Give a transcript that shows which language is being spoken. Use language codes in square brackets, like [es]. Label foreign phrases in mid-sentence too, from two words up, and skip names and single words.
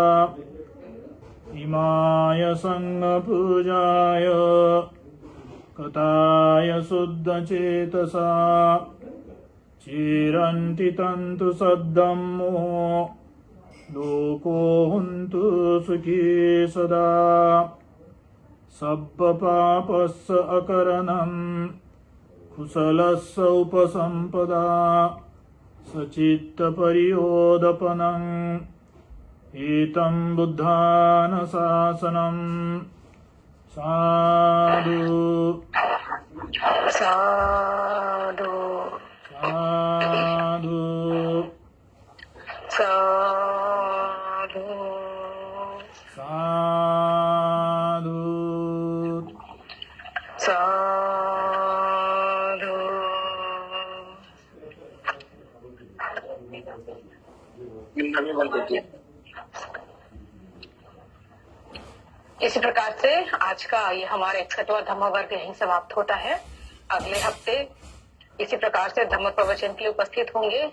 [pi] इमाय संघपूजाय कथाय शुद्धचेतसा चिरन्ति तन्तु सद्धम्मो लोकोऽन्तु सुखी सदा। सब्बपापस्य अकरणं कुशलस्य उपसम्पदा सचित्तपरियोदपनम् एतं बुद्धानुशासनं साधु साधु साधु साधु साधु साधु। [hi] नवी बनते थे। इसी प्रकार से आज का ये हमारा 61वां धम्म वर्ग यहीं समाप्त होता है। अगले हफ्ते इसी प्रकार से धम्म प्रवचन के लिए उपस्थित होंगे।